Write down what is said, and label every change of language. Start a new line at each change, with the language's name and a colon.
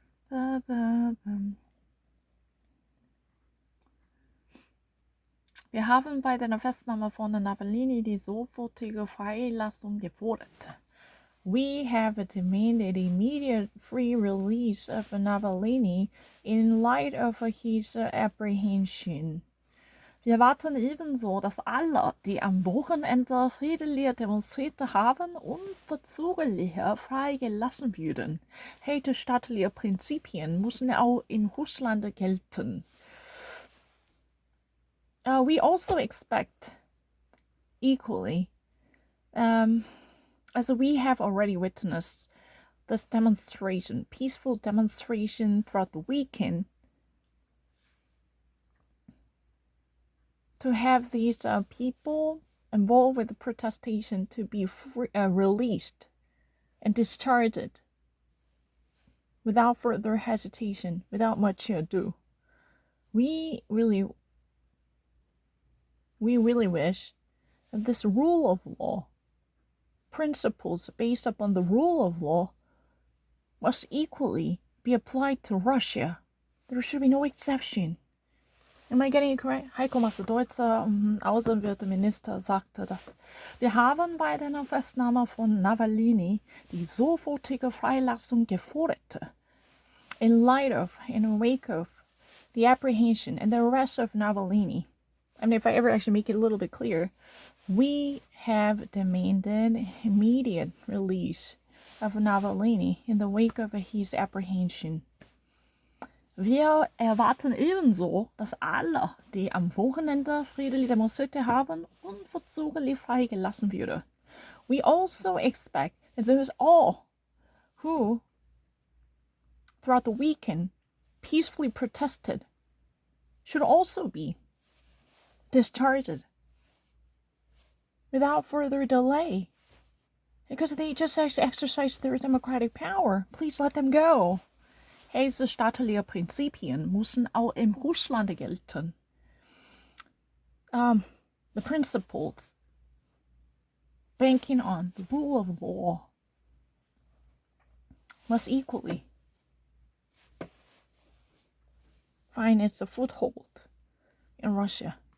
German: Ba, ba, ba. Wir haben bei der Festnahme von Navalny die sofortige Freilassung gefordert.
English: We have demanded immediate free release of Navalny in light of his apprehension.
German: Wir warten ebenso, dass alle, die am Wochenende friedlich demonstriert haben, unverzüglich freigelassen würden. Rechtsstaatliche Prinzipien müssen auch in Russland gelten.
English: We also expect equally, as we have already witnessed this demonstration, peaceful demonstration throughout the weekend, to have these people involved with the protestation to be released and discharged without further hesitation, without much ado. We really wish that this rule of law, principles based upon the rule of law, must equally be applied to Russia. There should be no exception. Am I getting it correct?
German: Heiko Maas, der deutsche Außenwirtschaftsminister, sagte, dass wir haben bei der Festnahme von Navalny die sofortige Freilassung gefordert.
English: In light of, in wake of, the apprehension and the arrest of Navalny. I mean, if I ever actually make it a little bit clear, we have demanded immediate release of Navalny in the wake of his apprehension.
German: Wir erwarten ebenso, dass alle, die am Wochenende friedlich demonstriert haben, unverzüglich freigelassen werden.
English: We also expect that those all who, throughout the weekend, peacefully protested, should also be discharged without further delay, because they just exercised their democratic power. Please let them go.
German: Rechtsstaatliche Prinzipien müssen auch in Russland gelten.
English: the principles banking on the rule of law must equally find its foothold in Russia.